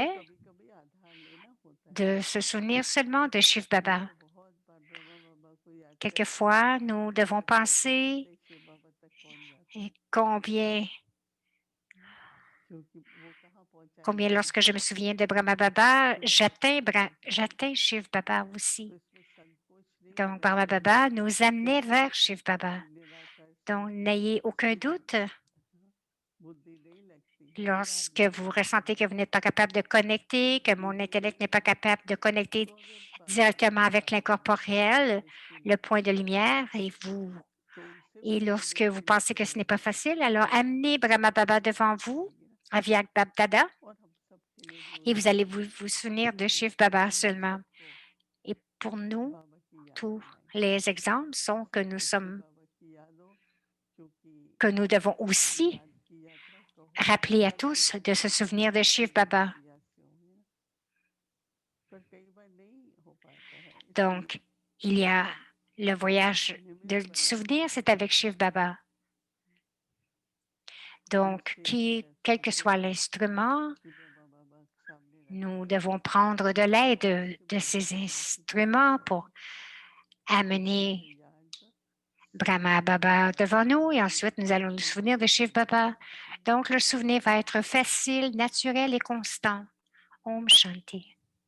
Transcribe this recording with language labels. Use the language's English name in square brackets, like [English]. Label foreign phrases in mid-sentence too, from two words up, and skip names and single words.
[French] était [Hindi] कभी कभी आधार लेना होता है [French] de se souvenir seulement de Shiv [Hindi] मैं [French] Baba. [Hindi] तो बहुत बार ब्रह्मा बाबा को याद करती हूँ [French] Quelquefois, nous [Hindi] और [French] devons [Hindi] करते [French] penser [Hindi] करते शिव बाबा तक पहुंच जाती [French] et [Hindi] हूँ क्योंकि वो कहाँ [French] combien [Hindi] पहुंचाएंगे [French] lorsque je [Hindi] मुझे [French] me souviens de Brahma Baba, [Hindi] शिव बाबा तक पहुंचाएंगे [French] j'atteins Shiv Baba [Hindi] तो [French] aussi. [Hindi] इसमें संकोच नहीं [French] Donc, [Hindi] होना [French] Brahma [Hindi] चाहिए [French] Baba nous amenait [Hindi] क्योंकि [French] vers [Hindi] उसको [French] Shiv Baba. [Hindi] निराकार से [French] Donc, n'ayez aucun doute [Hindi] बुद्धि नहीं लगती है याद [French] lorsque [Hindi] नहीं [French] vous [Hindi] आती [French] ressentez [Hindi] है [French] que vous n'êtes pas capable de connecter, que mon [Hindi] इसीलिए [French] intellect n'est pas capable de connecter [Hindi] तो अगर बाबा [French] directement avec [Hindi] बाबा की बाबा की [French] l'incorporel, [Hindi] दृष्टि [French] le [Hindi] लेकर [French] point de [Hindi] बैठे हैं [French] lumière, [Hindi] तो उनसे भी [French] et [Hindi] मुझे [French] lorsque vous [Hindi] दृष्टि [French] pensez [Hindi] लेके [French] que ce n'est pas [Hindi] बैठना [French] facile, alors [Hindi] होगा [French] amenez Brahma Baba [Hindi] तो [French] devant [Hindi] समझ [French] vous, [Hindi] आएगी ना [French] Avyak Bab Dada, [Hindi] और हम सबके लिए भी [French] et vous allez [Hindi] उदाहरण है [French] vous souvenir de [Hindi] कि [French] Shiv Baba [Hindi] हम [French] seulement. [Hindi] सबको [French] Et pour nous, [Hindi] बाबा की याद [French] tous [Hindi] दिलाएं [French] les exemples sont [Hindi] तो शिव बाबा की यादों क्योंकि [French] que nous devons [Hindi] ये [French] aussi [Hindi] याद की यात्रा कहो [French] rappeler à [Hindi] हर [French] tous [Hindi] सुबह [French] de se souvenir de [Hindi] बाबा [French] Shiv [Hindi] की याद [French] Baba. [Hindi] की याद से होंगे ना पर कई बार नहीं हो पाता है इसलिए [French] Donc, il y a le voyage [Hindi] निमित्त [French] du [Hindi] बनाए [French] souvenir, c'est avec Shiv Baba. [Hindi] हम [French] Donc, [Hindi] सेवा कर [French] quel que [Hindi] सकते [French] soit [Hindi] हैं [French] l'instrument, [Hindi] कि ब्रह्मा बाबा सामने [French] nous [Hindi] रखें [French] devons prendre de l'aide [Hindi] शिव [French] de [Hindi] बाबा [French] ces [Hindi] को दर्शित करें [French] instruments pour [Hindi] उससे [French] amener [Hindi] फिर याद [French] Brahma Baba devant nous et ensuite nous allons nous souvenir de Shiv Baba. Donc, le souvenir va être facile, naturel et constant. [Hindi] ओम शांति.